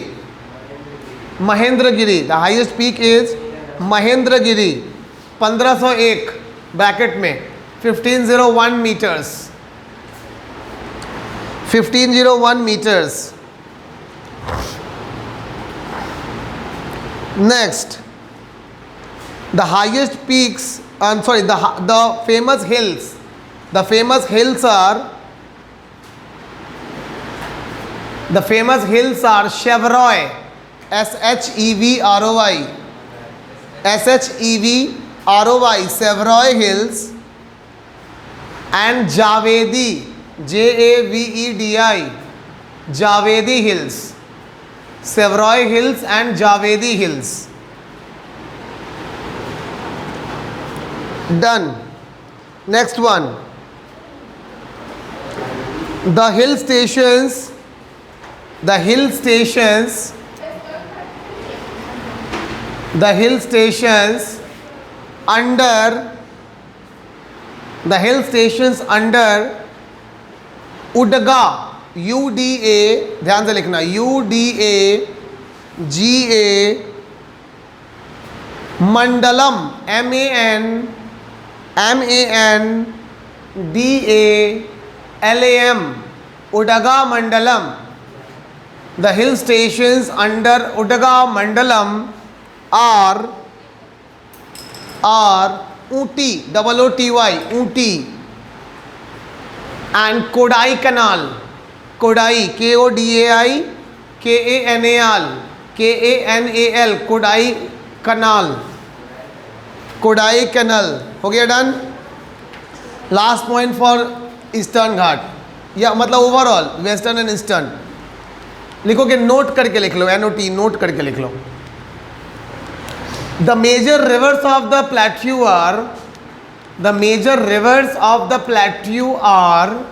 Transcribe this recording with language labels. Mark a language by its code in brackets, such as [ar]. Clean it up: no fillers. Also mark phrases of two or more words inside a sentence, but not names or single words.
[en] Mahendragiri, the highest peak is Mahendragiri, 1501 bracket में 1501 meters, 1501 meters। नेक्स्ट, the highest peaks, the famous hills, the famous hills are Shevroi, Shevroi, Shevroi, Shevroi hills, and Javedi, Javedi, Javedi hills, Shevroi hills and Javedi hills. Done. Next one, the hill stations under UDGA, UDA, [hi] ध्यान से लिखना, UDAGA मंडलम, [en] MANDALAM, UDGA Mandalam. The hill stations under UDGA Mandalam are Ooty, OOTY, Ooty, and Kodai Canal, Kodai, KODAI, KANAL, Kodai Canal, [hi] कोडाई कैनल। हो गया डन। [en] last point for Eastern Ghat, [hi] या मतलब [en] overall Western and Eastern. [hi] लिखोगे, नोट करके लिख लो, NOT, नोट करके लिख लो। [en] the major rivers of the plateau are, the major rivers of the plateau are,